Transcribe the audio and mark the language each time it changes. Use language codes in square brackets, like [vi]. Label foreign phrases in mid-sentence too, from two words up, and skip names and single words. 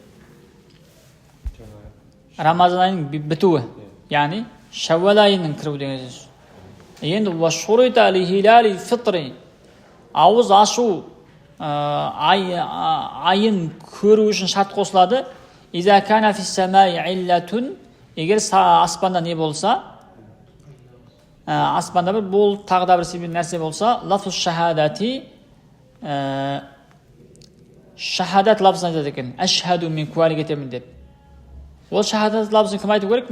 [kk] Рамазан айының бітуі. Яғни Шәуәл айының кіруі деген сөз. Енді [ar] وشرط لهلال الفطر. [kk] Ауыз ашу айын көру үшін шарт қосылады. [ar] إذا كان في السماء علة. [kk] Егер аспанда не болса, аспанда бір бол тағда бір себеп нәрсе болса, [ar] لفظ الشهادة, [kk] шахадат лафзын айтады екен. Әшһәду, мен куәлік етемін деп. Ол шахадат лафзын кім айту керек?